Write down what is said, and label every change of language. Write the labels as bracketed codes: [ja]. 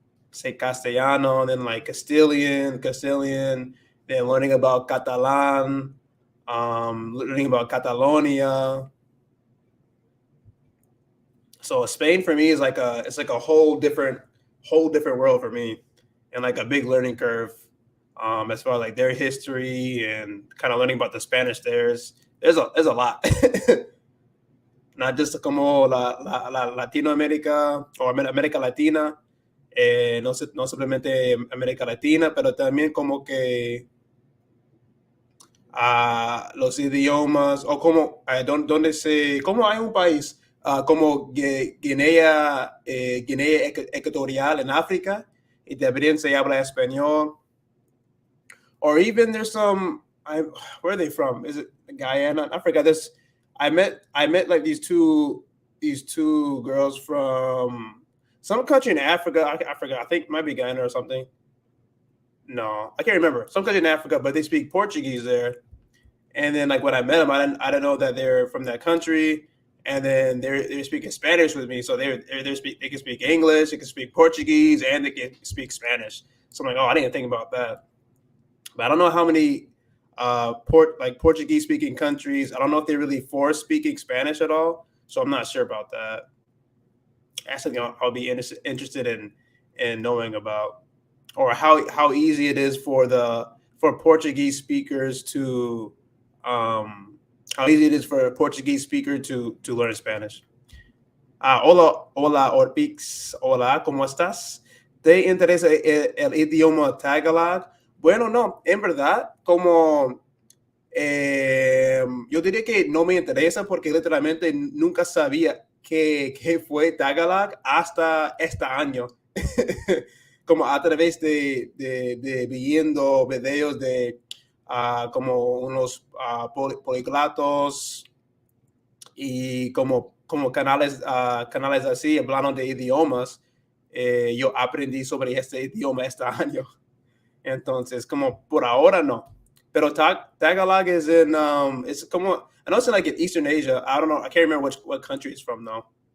[en] Say Castellano, and then like Castilian, then learning about Catalan, learning about Catalonia. So Spain for me is like a whole different world for me, and like a big learning curve. As far as like their history and kind of learning about the Spanish, there's a lot. [es] Not just como la Latinoamérica o América Latina, no simplemente América Latina, pero también como que los idiomas o como como hay un país como Guinea Ecuatorial en África y también se habla español, [en] or even there's where are they from? Is it Guyana? I forgot this. I met like these two girls from some country in Africa. I forgot. I think it might be Guyana or something. No, I can't remember. Some country in Africa, but they speak Portuguese there. And then like when I met them, I didn't know that they're from that country. And then they're speaking Spanish with me, so they can speak English, they can speak Portuguese, and they can speak Spanish. So I'm like, oh, I didn't think about that. But I don't know how many Portuguese speaking countries. I don't know if they really force speaking Spanish at all. So I'm not sure about that. That's something I'll be interested in knowing about, or how easy it is for Portuguese speakers to how easy it is for a Portuguese speaker to learn Spanish. [es] Hola Orpix, hola, ¿cómo estás? ¿Te interesa el idioma Tagalog? Bueno, no, en verdad, como yo diría que no me interesa porque literalmente nunca sabía que fue Tagalog hasta este año. Como a través de viendo videos de como unos poliglatos y como canales así hablando de idiomas, yo aprendí sobre este idioma este año. Entonces, como por ahora no. [en] Pero Tagalog is it's como, I know it's in like in Eastern Asia. I don't know. I can't remember what country it's from though.